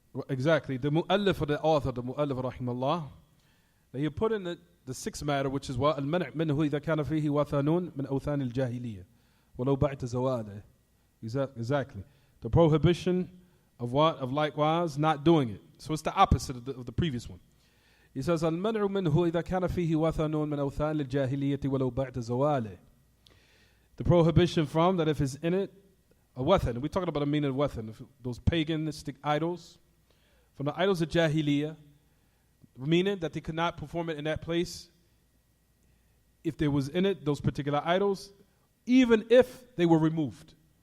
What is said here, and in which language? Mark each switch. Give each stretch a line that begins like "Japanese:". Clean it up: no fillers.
English: Exactly. The mu'allif or the author, the mu'allif rahimahullah, he put in the sixth matter, which is what?
Arabic: المنع منه إذا كان فيه وثن من أوثان الجاهلية ولو بعد زواله.
English: Exactly. The prohibition of what? Of likewise not doing it. So it's the opposite of the previous one. He says
Arabic: المنع منه إذا كان فيه وثن من أوثان الجاهلية ولو بعد زواله.
English: The prohibition from that if it's in it a wathan. We're talking about the meaning of wathan, those paganistic idols. From the idols of Jahiliyyah, meaning that they could not perform it in that place if there was in it those particular idols, even if they were removed.